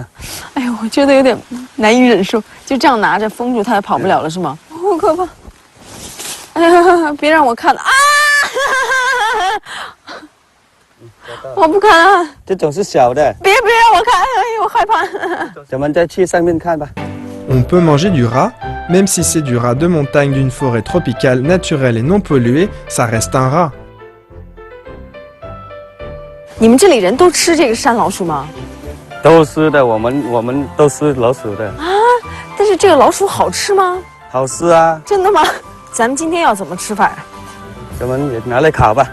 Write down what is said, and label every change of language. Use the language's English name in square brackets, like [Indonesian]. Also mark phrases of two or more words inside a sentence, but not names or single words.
[Chinese] 哎呦，我觉得有点难以忍受，就这样拿着封住它也跑不了了是吗？好可怕！哎呀，别让我看了啊！我不看啊！这种是小的。别让我看，哎呦，我害怕。咱们再去上面看吧。 [French] On peut manger du rat, même si c'est du rat de montagne d'une forêt tropicale naturelle et non polluée, ça reste un rat. [Chinese] 你们这里人都吃这个山老鼠吗？都吃的，我们都吃老鼠的。是这个老鼠好吃吗？好吃啊！真的吗？咱们今天要怎么吃法？咱们也拿来烤吧。